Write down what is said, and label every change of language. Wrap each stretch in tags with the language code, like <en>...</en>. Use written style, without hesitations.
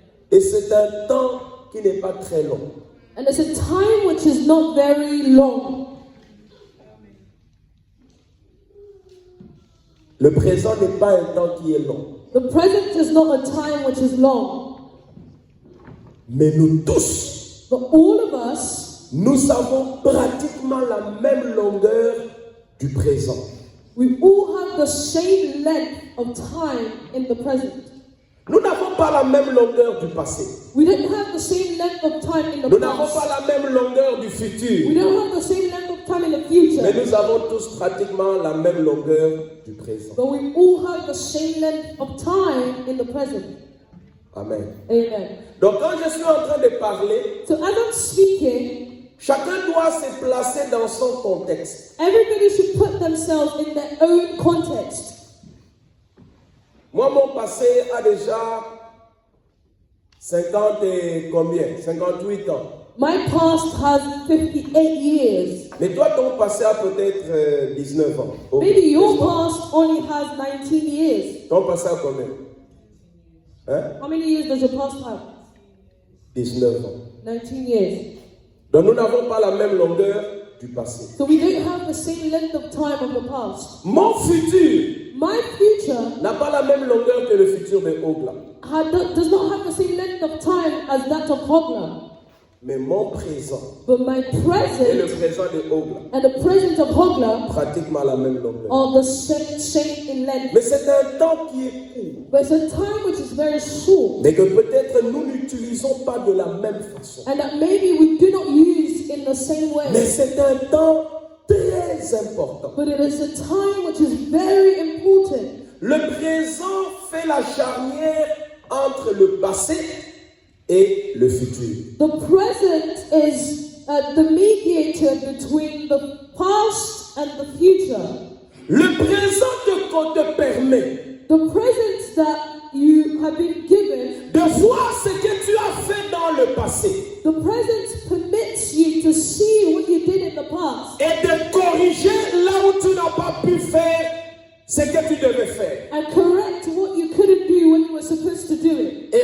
<fr>Et c'est un temps qui n'est pas très long.</fr> <en>And it's a time which is not very long.</en> <fr>Le présent n'est pas un temps qui est long.</fr> <en>The present is not a time which is long.</en> <fr>Mais nous tous,</fr> <en>But all of us,</en> <fr>nous avons pratiquement la même longueur du présent.</fr> <en>we all have the same length of time in the present.</en> <fr>Nous n'avons pas la même longueur du passé.</fr> <en>We don't have the same length of time in the</en> <fr>Nous n'avons</fr> <en>past.</en> <fr>pas la même longueur du</fr> <en>We</en> <fr>futur.</fr> <en>don't have the same length of time in the future.</en> <fr>Mais nous avons tous pratiquement la même longueur du présent.</fr> <en>But we all have the same length of time in the present.</en> <fr>Amen.</fr> <en>Amen.</en> <fr>Donc quand je suis en train de parler,</fr> <en>So as I'm speaking,</en> <fr>chacun doit se placer dans son contexte.</fr> <en>everybody should put themselves in their own context.</en> <fr>Moi, mon passé a déjà 50 et combien? 58 ans.</fr> <en>My past has 58 years.</en> <fr>Mais toi, ton passé a peut-être 19 ans.</fr> <en>Ok. Maybe your</en> <fr>N'est-ce pas?</fr> <en>past only has 19 years.</en> <fr>Ton passé a combien? Hein?</fr> <en>How many years does your past have?</en> <fr>19 ans.</fr> <en>19 years.</en> <fr>Donc nous n'avons pas la même longueur du passé.</fr> <en>So we don't have the same length of time of the past.</en> <fr>Mon futur</fr> <en>My future</en> <fr>n'a pas la même longueur que le futur de Ogla.</fr> <en>does not have the same length of time as that of Hogla.</en> <fr>Mais mon présent</fr> <en>But my</en> <fr>et le</fr> <en>present</en> <fr>présent de Ogla,</fr> <en>and the present of Hogla</en> <fr>pratiquement la même longueur.</fr> <en>are the same in length.</en> <fr>Mais c'est un temps qui est court.</fr> <en>But it's a time which is very short.</en> <fr>Mais que peut-être nous n'utilisons pas de la même façon.</fr> <en>And that maybe we do not use in the same</en> <fr>Mais</fr> <en>way.</en> <fr>c'est un temps très important.</fr> <en>But it is a time which is very important.</en> <fr>Le présent fait la charnière entre le passé et le futur.</fr> <en>The present is the mediator between the past and the future.</en> <fr>Le présent te permet</fr> <en>The present that you have been given,</en> <fr>de voir ce que tu as fait dans le passé</fr> <en>the present permits you to see what you did in the past</en> <fr>et de corriger là où tu n'as pas pu faire ce que tu devais faire.</fr> <en>and correct what you couldn't do when you were supposed to do it.</en>